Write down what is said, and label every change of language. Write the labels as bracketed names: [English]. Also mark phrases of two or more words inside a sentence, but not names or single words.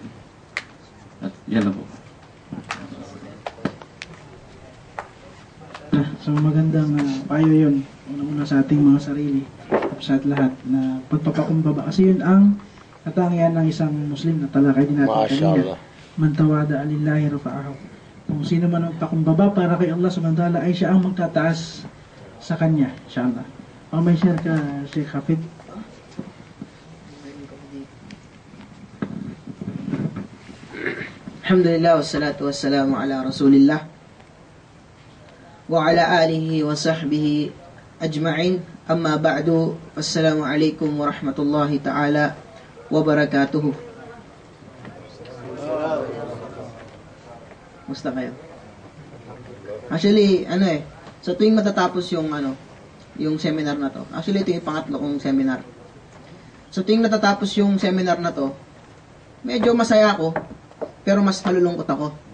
[Filipino] At yan na po. So magandang payo yun. Una-una sa ating mga sarili. Tapos sa lahat na pagpapakumbaba. Kasi yun ang katangian ng isang Muslim na talakay din natin kanina. [Arabic] من تواضع لله رفعه. [Filipino] Kung sino man ang pakumbaba para kay Allah [Arabic] سبحانه وتعالى [Filipino] ay siya ang magtataas sa kanya, inshallah. O may share ka, Sheikh Hafid? [Arabic] الحمد لله والصلاة والسلام على رسول الله وعلى آله وصحبه أجمعين. أما بعد السلام عليكم ورحمة الله تعالى وبركاته. [Filipino] Musta kayo? Actually, sa tuwing matatapos yung seminar na to, actually ito yung pangatlo kong seminar. Sa tuwing natatapos yung seminar na to, medyo masaya ako, pero mas malulungkot ako.